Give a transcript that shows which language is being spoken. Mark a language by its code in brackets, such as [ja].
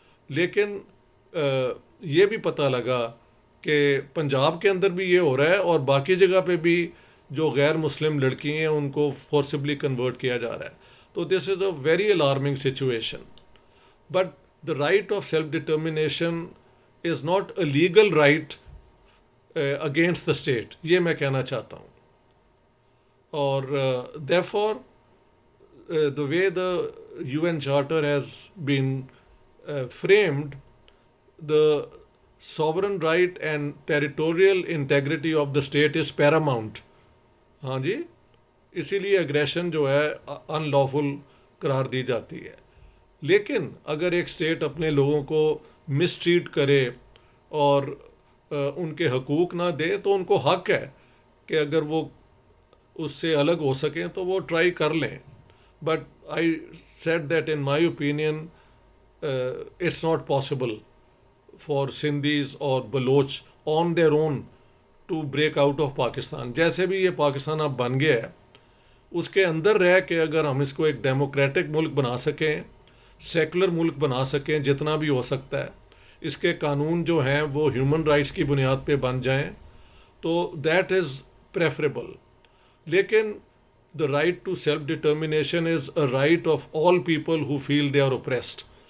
[ur] لیکن یہ بھی پتہ لگا کہ پنجاب کے اندر بھی یہ ہو رہا ہے اور باقی جگہ پہ بھی جو غیر مسلم لڑکی ہیں ان کو فورسبلی کنورٹ کیا جا رہا ہے. [en] تو this is a very alarming situation. But the right of self determination is not a legal right against the state, [ur] یہ میں کہنا چاہتا ہوں. [en] اور therefore the way the UN Charter has been framed, the sovereign right and territorial integrity of the state is paramount. [ur] ہاں جی، اسی لیے aggression جو ہے ان لافل قرار دی جاتی ہے. لیکن اگر ایک اسٹیٹ اپنے لوگوں کو مس ٹریٹ کرے اور ان کے حقوق نہ دے تو ان کو حق ہے کہ اگر وہ اس سے الگ ہو سکیں تو وہ ٹرائی کر لیں. [en] But I said that in my opinion it's not possible for Sindhis or Baloch on their own to break out of Pakistan. [ur] جیسے بھی یہ پاکستان اب بن گیا ہے اس کے اندر رہ کے اگر ہم اس کو ایک ڈیموکریٹک ملک بنا سکیں، سیکولر ملک بنا سکیں جتنا بھی ہو سکتا ہے، اس کے قانون جو ہیں وہ ہیومن رائٹس کی بنیاد پہ بن جائیں تو [en] That is preferable. لیکن the right to self determination is a right of all people who feel they are oppressed.